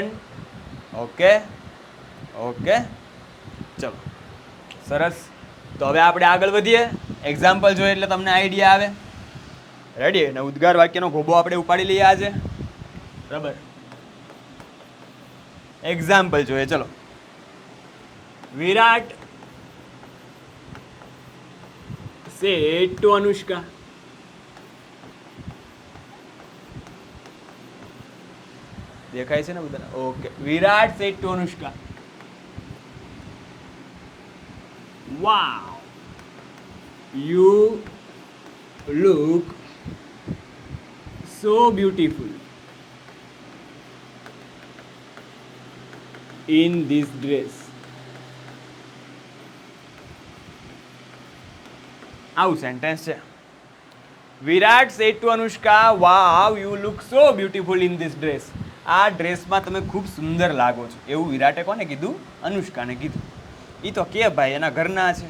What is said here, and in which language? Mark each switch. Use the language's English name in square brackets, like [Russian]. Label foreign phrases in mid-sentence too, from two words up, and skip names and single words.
[Gujarati] ઓકે ઓકે, ચલો સરસ. તો હવે આપણે આગળ વધીએ. એક્ઝામ્પલ જોઈએ એટલે તમને આઈડિયા આવે. રેડી? અને ઉદ્ગાર વાક્યનો ગોબો આપણે ઉપાડી લઈએ આજે. બરાબર, એક્ઝામ્પલ જોઈએ. ચલો. [English] વિરાટ said to Anushka. [Gujarati] દેખાય છે ને બધાને? ઓકે. [English] વિરાટ said to Anushka, wow, you look so beautiful in this dress. [Gujarati] આવું સેન્ટેન્સ છે. [English] Virat said to Anushka, wow you look so beautiful in this dress. [Gujarati] આ ડ્રેસમાં તમે ખૂબ સુંદર લાગો છો. એવું વિરાટે કોને કીધું? અનુષ્કાને કીધું. એ તો કે ભાઈ એના ઘરના છે.